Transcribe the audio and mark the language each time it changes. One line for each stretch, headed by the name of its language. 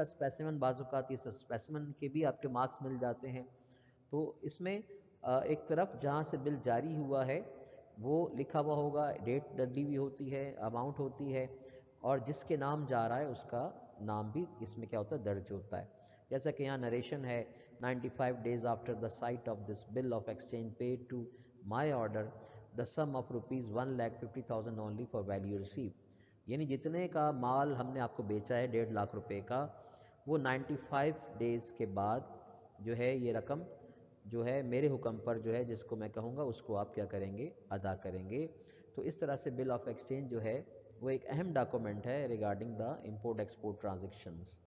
Urdu: Specimen بعض اوقات یہ اسپیسیمن کے بھی آپ کے مارکس مل جاتے ہیں. تو اس میں ایک طرف جہاں سے بل جاری ہوا ہے وہ لکھا ہوا ہوگا، ڈیٹ ڈلی ہوئی ہوتی ہے، اماؤنٹ ہوتی ہے، اور جس کے نام جا رہا ہے اس کا نام بھی اس میں کیا ہوتا ہے، درج ہوتا ہے. جیسا کہ یہاں نریشن ہے
English: 95 days after the sight of this bill of exchange paid to my order the sum of rupees 1,50,000 only for value received.
Urdu: یعنی جتنے کا مال ہم نے آپ کو بیچا ہے 1.5 روپے کا، وہ 95 days کے بعد جو ہے یہ رقم جو ہے میرے حکم پر جو ہے جس کو میں کہوں گا اس کو آپ کیا کریں گے، ادا کریں گے. تو اس طرح سے بل آف ایکسچینج جو ہے وہ ایک اہم ڈاکومنٹ ہے
English: Regarding the import export transactions.